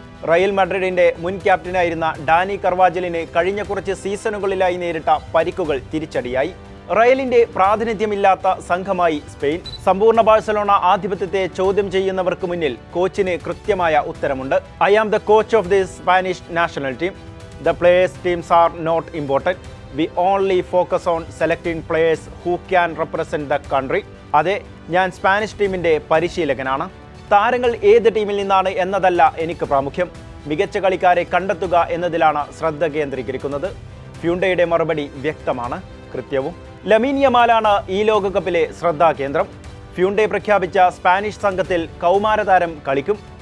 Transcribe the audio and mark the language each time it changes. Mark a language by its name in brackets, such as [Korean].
[Malayalam] Real മഡ്രിഡിന്റെ മുൻ ക്യാപ്റ്റനായിരുന്ന Dani കർവാജലിന് കഴിഞ്ഞ കുറച്ച് സീസണുകളിലായി നേരിട്ട പരിക്കുകൾ തിരിച്ചടിയായി. റയലിന്റെ പ്രാതിനിധ്യമില്ലാത്ത സംഘമായി സ്പെയിൻ. സമ്പൂർണ്ണ ബാഴ്സലോണ ആധിപത്യത്തെ ചോദ്യം ചെയ്യുന്നവർക്ക് മുന്നിൽ കോച്ചിന് കൃത്യമായ ഉത്തരമുണ്ട്. [English] I am the coach of the Spanish national team. The players' teams are not important. We only focus on selecting players who can represent the country. [Malayalam] അതെ, ഞാൻ സ്പാനിഷ് ടീമിന്റെ പരിശീലകനാണ്. താരങ്ങൾ ഏത് ടീമിൽ നിന്നാണ് എന്നതല്ല എനിക്ക് പ്രാമുഖ്യം. മികച്ച കളിക്കാരെ കണ്ടെത്തുക എന്നതിലാണ് ശ്രദ്ധ കേന്ദ്രീകരിക്കുന്നത്. ഫ്യൂണ്ടെയുടെ മറുപടി വ്യക്തമാണ്, കൃത്യവും. ലമീൻ യമാലാണ് ഈ ലോകകപ്പിലെ ശ്രദ്ധാകേന്ദ്രം. ഫ്യൂണ്ടെ പ്രഖ്യാപിച്ച സ്പാനിഷ് സംഘത്തിൽ കൗമാരതാരം കളിക്കും.